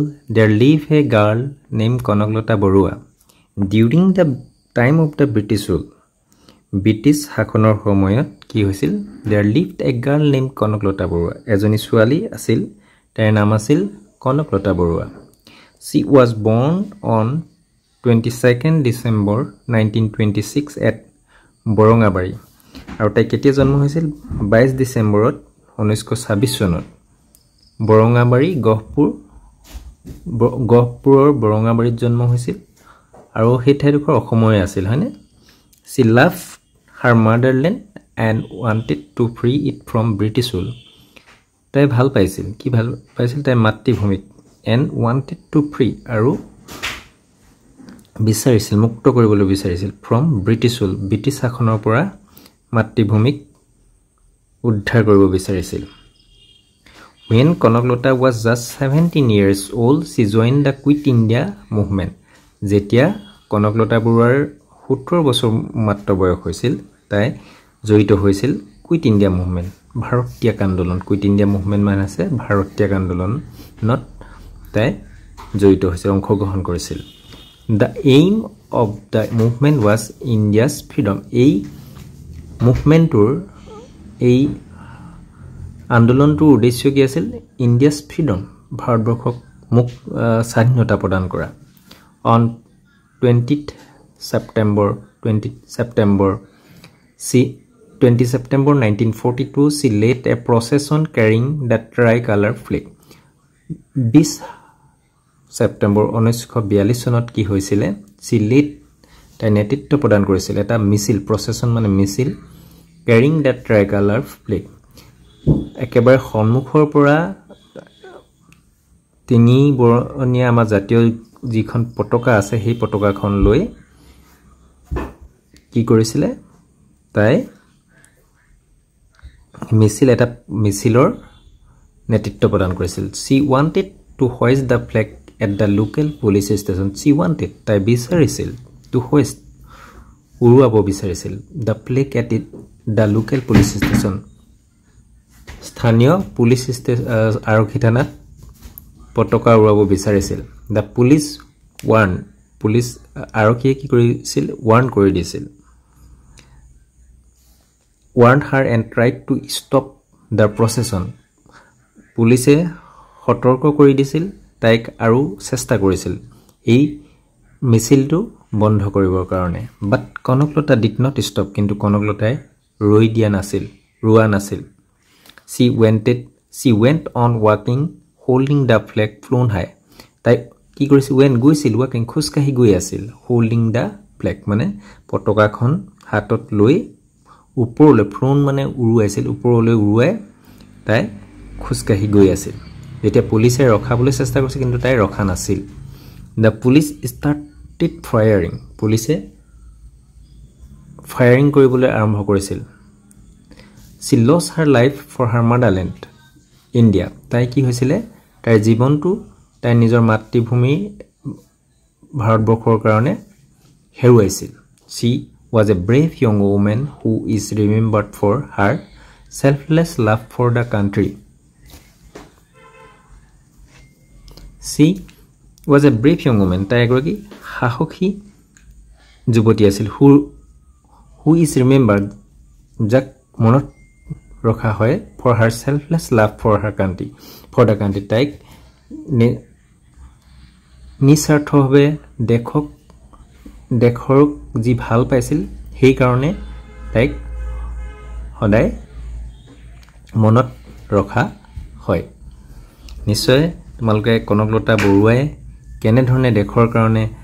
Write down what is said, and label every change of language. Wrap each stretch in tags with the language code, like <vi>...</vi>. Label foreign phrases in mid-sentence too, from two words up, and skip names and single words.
<en>There live a girl name Kanaklata Barua during the time of the British rule</en> <as>ব্ৰিটিছ শাসনৰ সময়ত কি হৈছিল</as> <en>There lived a girl name Kanaklata Barua</en> <as>এজনী ছোৱালী আছিল তাইৰ নাম আছিল কনকলতা বৰুৱা</as> <en>she was born on 22nd December 1926 at</en> <as>বৰঙাবাৰী আৰু তাই কেতিয়া জন্ম হৈছিল 22 ডিচেম্বৰত 1926 চনত বৰঙাবাৰী গহপুৰৰ বৰঙাবাৰীত জন্ম হৈছিল আৰু সেই ঠাইডোখৰ অসমৰে আছিল হয়নে</as> <en>she loved her motherland and wanted to free it from British rule</en> <as>তাই ভাল পাইছিল তাই মাতৃভূমিক</as> <en>and wanted to free</en> <as>আৰু বিচাৰিছিল মুক্ত কৰিবলৈ বিচাৰিছিল</as> <en>from British rule</en> <as>ব্ৰিটিছ শাসনৰ পৰা মাতৃভূমিক উদ্ধাৰ কৰিব বিচাৰিছিল when</as> <en>কনকলতা was just 17 years old she joined the quit india movement</en> <as>যেতিয়া কনকলতা বৰুৱাৰ 17 বছৰ মাত্ৰ বয়স হৈছিল তাই জড়িত হৈছিল</as> <en>quit India movement</en> <as>ভাৰতীয় আন্দোলন</as> <en>quit India movement</en> <as>মানে আছে ভাৰতীয় আন্দোলনত তাই জড়িত হৈছিল অংশগ্ৰহণ কৰিছিল</as> <en>The aim of the movement was India's freedom.</en> <as>এই মুভমেণ্টৰ এই আন্দোলনটোৰ উদ্দেশ্য কি আছিল</as> <en>India's freedom</en> <as>ভাৰতবৰ্ষক স্বাধীনতা প্ৰদান কৰা</as> <en>on 20 September 1942 she led a procession carrying the tricolor flag 20 September 1942</en> <as>চনত কি হৈছিল সিলেট তাই নেতৃত্ব প্ৰদান কৰিছিল এটা মিছিল প্ৰসেছন মানে মিছিল</as> <en>carrying the tricolour flag</en> <as>একেবাৰে সন্মুখৰ পৰা তিনি বৰণীয়া আমাৰ জাতীয় যিখন পতাকা আছে সেই পতাকাখন লৈ কি কৰিছিল তাই মিছিলৰ নেতৃত্ব প্ৰদান কৰিছিল</as> <en>she wanted to hoist the flag at the local police station she wanted</en> <as>তাই বিচাৰিছিল</as> <en>to hoist</en> <as>উৰুৱাব বিচাৰিছিল</as> <en>the flag at the local police station</en> <as>স্থানীয় পুলিচ ষ্টেচন আৰক্ষী থানাত পতাকা উৰুৱাব বিচাৰিছিল</as> <en>the police</en> <as>আৰক্ষী কি কৰিছিল warn কৰি দিছিল</as> <en>warned her and tried to stop the procession</en> <as>police সতৰ্ক কৰি দিছিল তাইক আৰু চেষ্টা কৰিছিল এই মিছিলটো বন্ধ কৰিবৰ কাৰণে</as> <en>But Kanaklata did not stop</en> <as>কিন্তু কনকলতাই ৰোৱা নাছিল she</as> <en>went on walking holding the flag flown high</en> <as>তাই কি কৰিছিল গৈছিল walking খুজকাহি গৈ আছিল</as> <en>holding the flag</en> <as>মানে পতাকাখন হাতত লৈ ওপৰলৈ flown মানে উৰুৱাইছিল ওপৰলৈ উৰুৱাই তাই খুজকাহি গৈ আছিল যেতিয়া পুলিচে ৰখাবলৈ চেষ্টা কৰিছিল কিন্তু তাই ৰখা নাছিল</as> <en>the police started firing</en> <as>পুলিচে ফায়াৰিং কৰিবলৈ আৰম্ভ কৰিছিল</as> <en>she lost her life for her motherland India</en> <as>তাই কি হৈছিল তাইৰ জীৱনটো তাই নিজৰ মাতৃভূমি ভাৰতবৰ্ষৰ কাৰণে হেৰুৱাইছিল</as> <en>she was a brave young woman who is remembered for her selfless love for the country she was a brave young woman</en> <as>তাই এগৰাকী সাহসী যুৱতী আছিল</as> <en>who is remembered</en> <as>যাক মনত ৰখা হয়</as> <en>for her selfless love for the country তাইক</en> <as>নিস্বাৰ্থভাৱে দেশৰ যি ভাল পাইছিল সেই কাৰণে তাইক সদায় মনত ৰখা হয় নিশ্চয় তোমালোকে কনকলতা বৰুৱাই কেনে ধৰণে দেশৰ কাৰণে</as>